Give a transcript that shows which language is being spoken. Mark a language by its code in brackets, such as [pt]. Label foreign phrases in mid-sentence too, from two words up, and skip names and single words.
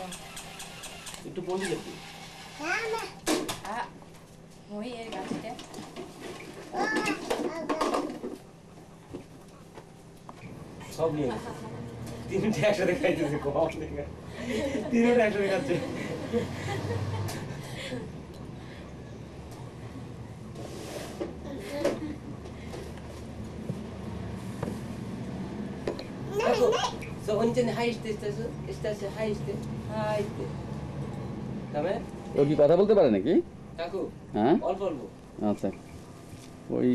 [bn] একটু পন্ডিত আর কি মই এর গাছটা সব নিয়ে তিনটে একসাথে খাইতেছে কম দেখে তিনটে একসাথে খাচ্ছে [de] So, und dann heißt es das, ist das heißt [bn] তবে ও কি কথা বলতে পারে নাকি কাকু হ্যাঁ অল্প অল্প আচ্ছা ওই